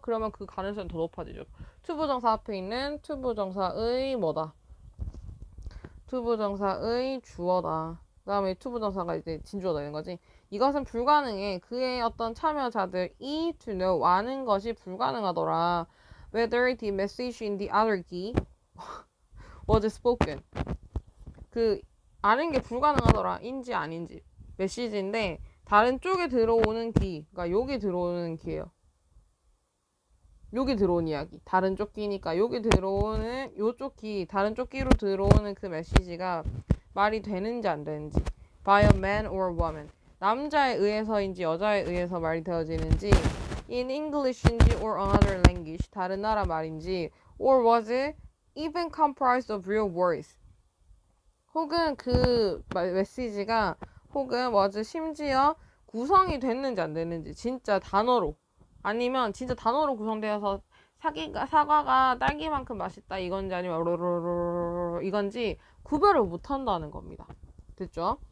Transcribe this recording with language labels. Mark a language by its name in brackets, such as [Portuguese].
[Korean] 그러면 그 가능성이 더 높아지죠. 투부정사 앞에 있는 투부정사의 뭐다? 투부정사의 주어다. 그 다음에 투부정사가 이제 진주어다 이런 거지. 이것은 불가능해. 그의 어떤 참여자들이 [English] to know [Korean] 아는 것이 불가능하더라. [English] Whether the message in the other key was spoken. [Korean] 그 아는 게 불가능하더라. 인지 아닌지. 메시지인데 다른 쪽에 들어오는 키, 그러니까 여기 들어오는 키예요. 여기 들어온 이야기. 다른 쪽 키니까 여기 들어오는 요쪽 키, 다른 쪽 키로 들어오는 그 메시지가 말이 되는지 안 되는지. [English] By a man or woman. [Korean] 남자에 의해서인지 여자에 의해서 말이 되어지는지 [English] in English인지 or another language. [Korean] 다른 나라 말인지 [English] or was it even comprised of real words. [Korean] 혹은 그 메시지가 혹은 was 심지어 구성이 됐는지 안 됐는지 진짜 단어로 아니면 진짜 단어로 구성되어서 사과가 딸기만큼 맛있다 이건지 아니면 이건지 구별을 못한다는 겁니다. 됐죠?